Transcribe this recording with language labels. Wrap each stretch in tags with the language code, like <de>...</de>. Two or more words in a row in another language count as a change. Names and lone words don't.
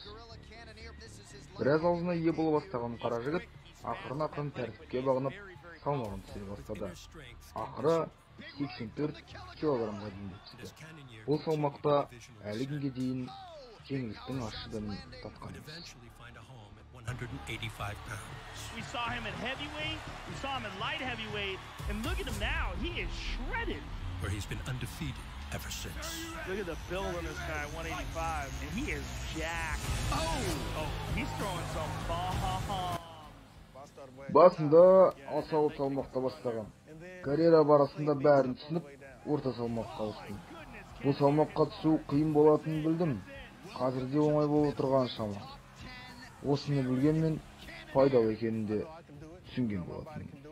<kk>Біраз аузына ие бола бастаған қара жігіт ақырын тәртіпке бағынып салмағын түсіре бастады. Ақыры 84 килограммға дейін түсті. Бұл салмақта әлі күнге дейін жеңілістің ащыдығын татқанбыз.</kk> <en>We saw him at heavyweight, we saw him at light heavyweight, and look at him now, he is shredded. Where he's been undefeated ever since. Look at the build on this guy, 185, and he is jacked. Oh, he's throwing some bombs.</en> <kk>Басында асау салмақта бастаған. Карьера барысында бәрін түсініп, орта салмаққа ауыстым. Бұл салмаққа түсу қиын болатынын білдім. Қазірде оңай болып отырған шама. Осыны білгенмен пайдалы екенін де түсінген болатынмын.</kk>